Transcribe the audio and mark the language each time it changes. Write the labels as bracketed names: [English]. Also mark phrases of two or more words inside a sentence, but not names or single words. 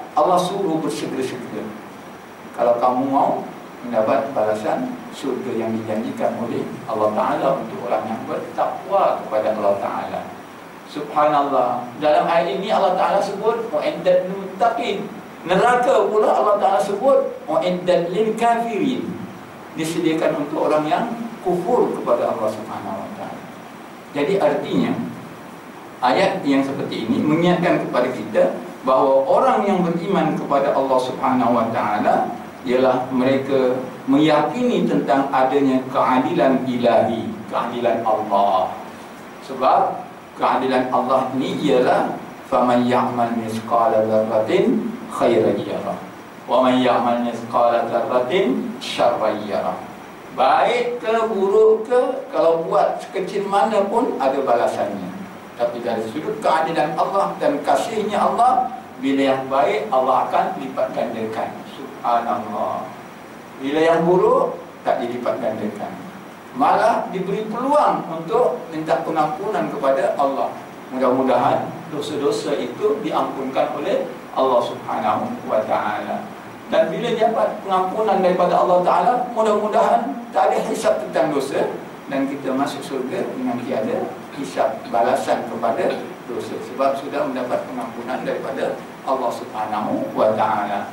[Malay] Allah suruh bersegera-segera kalau kamu mau mendapat balasan syurga yang dijanjikan oleh Allah Ta'ala untuk orang yang bertakwa kepada Allah Ta'ala. Subhanallah. Dalam ayat ini Allah Ta'ala sebut [Arabic] أعدت للمتقين. [Malay] Neraka pula Allah Ta'ala sebut [Arabic] أعدت للكافرين, [Malay] disediakan untuk orang yang kufur kepada Allah [Arabic] سبحانه وتعالى. [Malay] Jadi artinya ayat yang seperti ini mengingatkan kepada kita bahawa orang yang beriman kepada Allah [Arabic] سبحانه وتعالى [Malay] ialah mereka meyakini tentang adanya keadilan ilahi, keadilan Allah. Sebab keadilan Allah ini ialah [Arabic] فمن يعمل مثقال ذرة خيرا يره ومن يعمل مثقال ذرة شرا يره. [Malay] Baik ke buruk ke, kalau buat sekecil mana pun ada balasannya. Tapi dari sudut keadilan Allah dan kasihnya Allah, bila yang baik Allah akan lipat gandakan. Subhanallah. Bila yang buruk tak dilipat gandakan, malah diberi peluang untuk minta pengampunan kepada Allah. Mudah-mudahan dosa-dosa itu diampunkan oleh Allah [Arabic] سبحانه وتعالى. [Malay] Dan bila dapat pengampunan daripada Allah Ta'ala, mudah-mudahan tak ada hisab tentang dosa dan kita masuk surga dengan tiada hisab balasan kepada dosa, sebab sudah mendapat pengampunan daripada Allah [Arabic] سبحانه وتعالى.